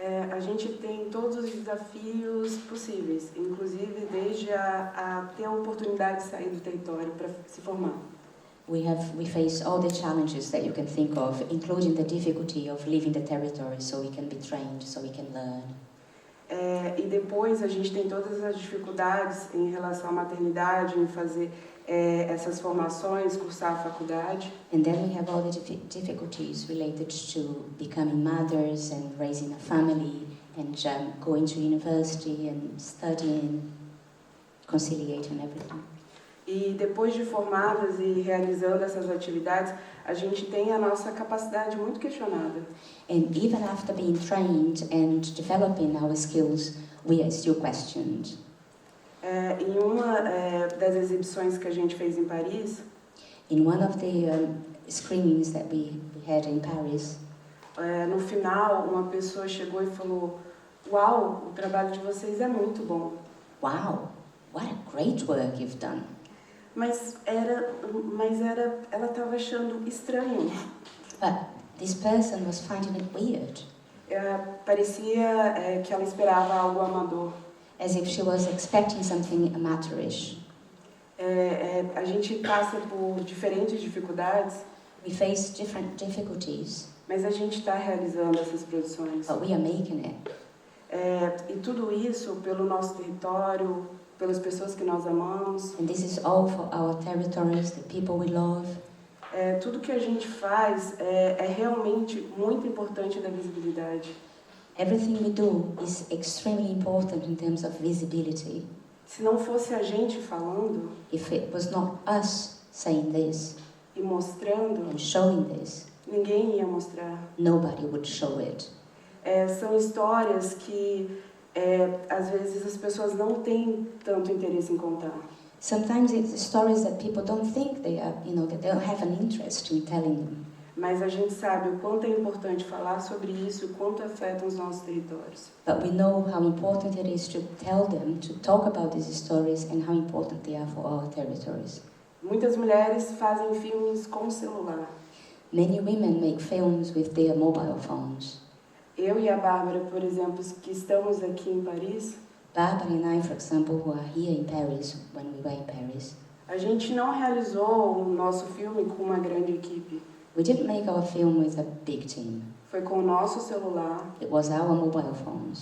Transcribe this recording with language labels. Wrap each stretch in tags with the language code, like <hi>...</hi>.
<pt>A gente tem todos os desafios possíveis, inclusive desde a ter a oportunidade de sair do território para se formar.</pt> <en>We face all the challenges that you can think of, including the difficulty of leaving the territory so we can be trained, so we can learn.</en> <pt>E depois a gente tem todas as dificuldades em relação à maternidade, em fazer essas formações, cursar a faculdade.</pt> <en>And then we have all the difficulties related to becoming mothers and raising a family and going to university and studying. conciliating everything.</en> <pt>E depois de formadas e realizando essas atividades, a gente tem a nossa capacidade muito questionada.</pt> <en>And even after being trained and developing our skills, we are still questioned.</en> <pt>Em uma das exibições que a gente fez em Paris,</pt> <en>In one of the screenings that we had in Paris,</en> <pt>no final, uma pessoa chegou e falou: "Uau, o trabalho de vocês é muito bom."</pt> <en>wow, what a great work you've done.</en> <pt>Mas ela estava achando estranho.</pt> <en>But this person was finding it weird,</en> <pt>Parecia que ela esperava algo amador.</pt> <en>as if she was expecting something amateurish.</en> <pt>A gente passa por diferentes dificuldades,</pt> <en>We face different difficulties,</en> <pt>mas a gente está realizando essas produções.</pt> <en>but we are making it.</en> <pt>E tudo isso pelo nosso território, pelas pessoas que nós amamos.</pt> <en>And this is all for our territories, the people we love.</en> <pt>Tudo que a gente faz é realmente muito importante da visibilidade.</pt> <en>Everything we do is extremely important in terms of visibility.</en> <pt>Se não fosse a gente falando</pt> <en>If it was not us saying this</en> <pt>e mostrando,</pt> <en>and showing this,</en> <pt>ninguém ia mostrar.</pt> <en>nobody would show it.</en> <pt>São histórias que às vezes as pessoas não têm tanto interesse em contar.</pt> <en>Sometimes it's stories that people don't think they are, that they don't have an interest in telling them.</en> <pt>Mas a gente sabe o quanto é importante falar sobre isso, o quanto afeta os nossos territórios.</pt> <en>But we know how important it is to tell them, to talk about these stories and how important they are for our territories.</en> <pt>Muitas mulheres fazem filmes com celular.</pt> <en>Many women make films with their mobile phones.</en> <pt>Eu e a Bárbara, por exemplo, que estamos aqui em Paris,</pt> <en>Barbara and I, for example, who are here in Paris, when we were in Paris,</en> <pt>a gente não realizou o nosso filme com uma grande equipe.</pt> <en>we didn't make our film with a big team.</en> <pt>Foi com o nosso celular,</pt> <en>It was our mobile phones.</en>